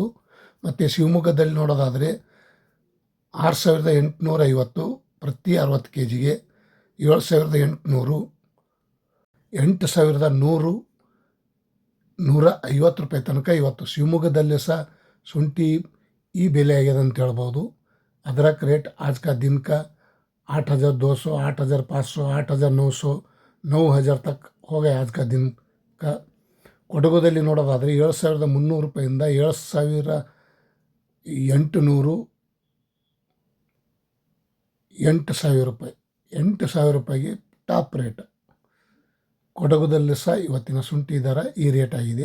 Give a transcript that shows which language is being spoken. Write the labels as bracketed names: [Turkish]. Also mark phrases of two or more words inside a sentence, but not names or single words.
[Kannada] ಮತ್ತು ಶಿವಮೊಗ್ಗದಲ್ಲಿ ನೋಡೋದಾದರೆ 6,850 ಪ್ರತಿ 60 kg 7,800, 8,100, 150 ರೂಪಾಯಿ ತನಕ ಇವತ್ತು ಶಿವಮೊಗ್ಗದಲ್ಲಿ ಸಹ ಶುಂಠಿ ಈ ಬೆಲೆ ಆಗಿದೆ ಅಂತ ಹೇಳ್ಬೋದು. [Hindi] अदरक रेट आज का दिन का 8,200, 8,500, 8,900, 9,000 तक हो गया आज का दिन का. [Kannada] ಕೊಡಗುದಲ್ಲಿ ನೋಡೋದಾದರೆ 7,300 ರೂಪಾಯಿಂದ 7,800, 8,000 ರೂಪಾಯಿ, 8,000 ರೂಪಾಯಿಗೆ [English] top rate. [Kannada] ಕೊಡಗುದಲ್ಲಿ ಸಹ ಇವತ್ತಿನ ಶುಂಠಿ ದರ ಈ ರೇಟ್ ಆಗಿದೆ.